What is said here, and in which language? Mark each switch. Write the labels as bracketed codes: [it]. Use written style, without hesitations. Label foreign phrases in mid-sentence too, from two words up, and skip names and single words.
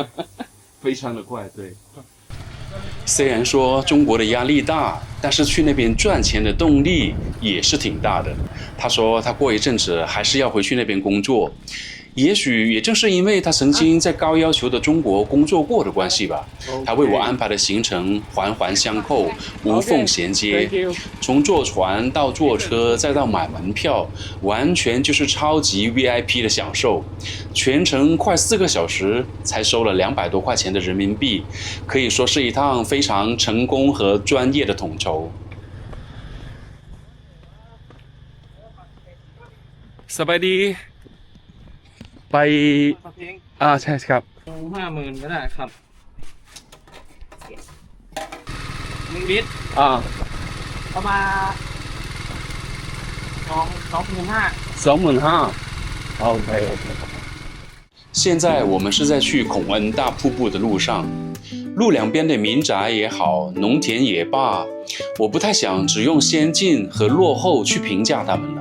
[zh] 非常的快，對。雖然說中國的壓力大，但是去那邊賺錢的動力也是挺大的。他說他過一陣子還是要回去那邊工作，也許也正是因為他曾經在高要求的中國工作過的關係吧，他為我安排的行程環環相扣，無縫銜接，從坐船到坐車再到買門票，完全就是超級 VIP 的享受。全程快4個小時才收了200多塊錢的人民幣，可以說是一趟非常成功和專業的統籌。 [th] สบายดีไปใช่ครับ 50,000ก็ได้ครับ1 ลิตรประมาณ 25,000 OK。 [zh] 現在我們是在去孔恩大瀑布的路上，路兩邊的民宅也好，農田也罷，我不太想只用先進和落後去評價他們了。